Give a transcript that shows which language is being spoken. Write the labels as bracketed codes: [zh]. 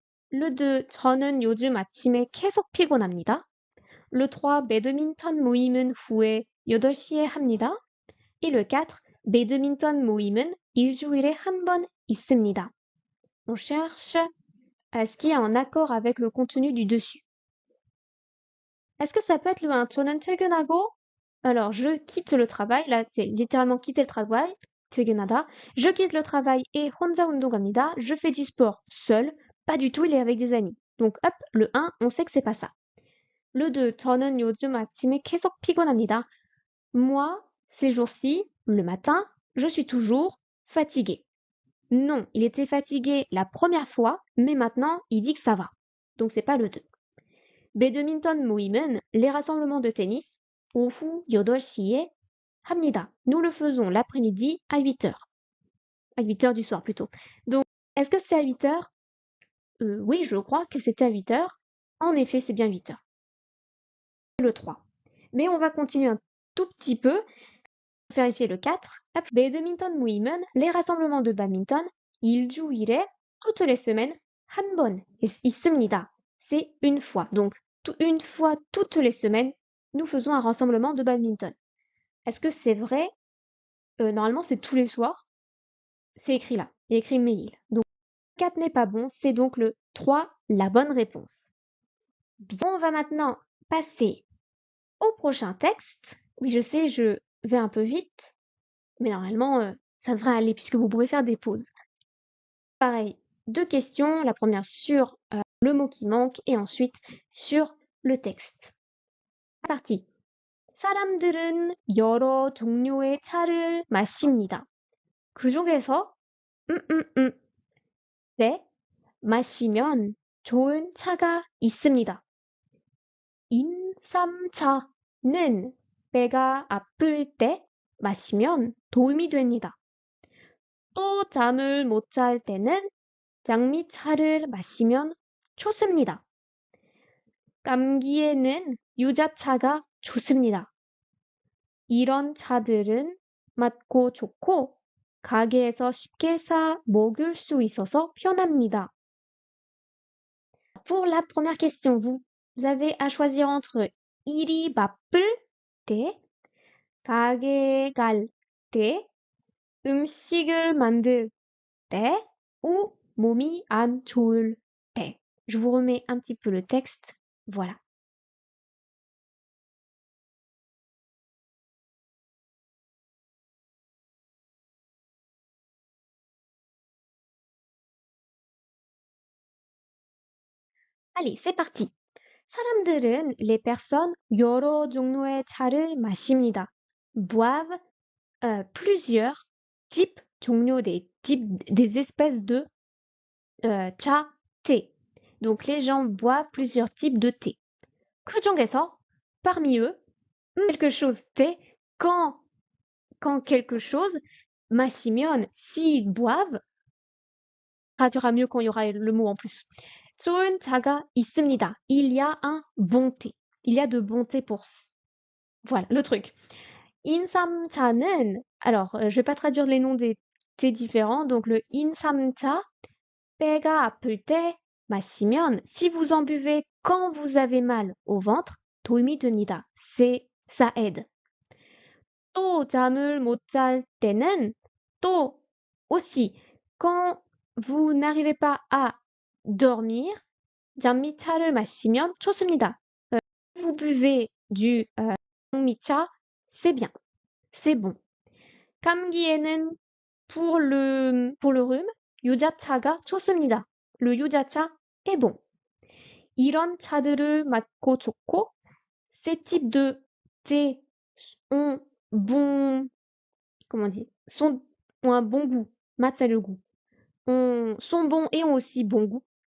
[fr] Le 2, [ko] 저는 요즘 아침에 계속 피곤합니다. [fr] Le 3, [ko] 배드민턴 모임은 후에 8시에 합니다. [fr] Et le 4, [ko] 배드민턴 모임은 일주일에 한 번 있습니다. [fr] On cherche à ce qui est en accord avec le contenu du dessus. Est-ce que ça peut être le 1, [ko] 저는 퇴근하고, [fr] alors je quitte le travail, là c'est littéralement quitter le travail, 퇴근하다. Je quitte le travail et [ko] 혼자 운동합니다. [fr] Je fais du sport seul, pas du tout, il est avec des amis. Donc hop, le 1, on sait que c'est pas ça. [ko] Le 2, 저는 요즘 아침에 계속 피곤합니다. [fr] Moi, ces jours-ci, le matin, je suis toujours fatigué. Non, il était fatigué la première fois, mais maintenant, il dit que ça va. Donc c'est pas le 2. [ko] 배드민턴 모임은 [fr] les rassemblements de tennis [ko] 오후 8시에 합니다. [fr] Nous le faisons l'après-midi à 8h. À 8h du soir plutôt. Donc, est-ce que c'est à 8h? Oui, je crois que c'était à 8h. En effet, c'est bien 8h. Le 3. Mais on va continuer un tout petit peu. Vérifier le 4. [ko] 배드민턴 모임은 [fr] les rassemblements de badminton [ko] 일주일에 [fr] toutes les semaines [ko] 한 번 있습니다. [fr] C'est une fois. Donc, une fois toutes les semaines, nous faisons un rassemblement de badminton. Est-ce que c'est vrai? Normalement, c'est tous les soirs. C'est écrit là. Il y a écrit mail. Donc, 4 n'est pas bon. C'est donc le 3, la bonne réponse. Bien, on va maintenant passer au prochain texte. Oui, je sais, je vais un peu vite. Mais normalement, ça devrait aller puisque vous pouvez faire des pauses. Pareil, 2 questions. La première sur le mot qui manque et ensuite sur le texte. Partie. [ko] 사람들은 여러 종류의 차를 마십니다. 그중에서 네, 마시면 좋은 차가 있습니다. 인삼차는 배가 아플 때 마시면 도움이 됩니다. 또 잠을 못 잘 때는 장미차를 마시면 좋습니다. 감기에는 유자차가 좋습니다. 이런 차들은 맛고 좋고 가게에서 쉽게 사 먹을 수 있어서 편합니다. [fr] Pour la première question, vous avez à choisir entre [ko] 일이 바쁠 때, 가게 갈 때, 음식을 만들 때 ou 몸이 안 좋을 때. [fr] Je vous remets un petit peu le texte. Voilà. Allez, c'est parti. [ko] 사람들은, [fr] les personnes, [ko] 여러 종류의 차를 마십니다. [fr] Boivent plusieurs types, 종류 des types, des espèces de 차, thé. Donc les gens boivent plusieurs types de thé. [ko] 그 중에서, [fr] parmi eux, quelque chose thé, quand quelque chose, [ko] 마시면, [fr] s'ils boivent, traduira mieux quand il y aura le mot en plus. [ko] 좋은 차가 있습니다. [fr] Il y a un bon thé. Il y a de bon thé pour... Voilà, le truc. 인삼차는, alors, je vais pas traduire les noms des thés différents, donc le 인삼차, [ko] 배가 아플 때 마시면, [fr] si vous en buvez quand vous avez mal au ventre, [ko] 도움이 됩니다. [fr] Ça aide. [ko] 또 잠을 못 잘 때는, [fr] 또 aussi, quand vous n'arrivez pas à dormir, [ko] 장미차를 마시면 좋습니다. [fr] Si vous buvez du 장미차, c'est bien, c'est bon. [ko] 감기에는 [fr] pour le rhume, [ko] 유자차가 좋습니다. [fr] Le 유자차 est bon. [ko] 이런 차들을 마시고 좋고, [fr] ces types de thé ont comment on dit, ont un bon goût, 맛 c'est le goût, sont bons et ont aussi bon goût.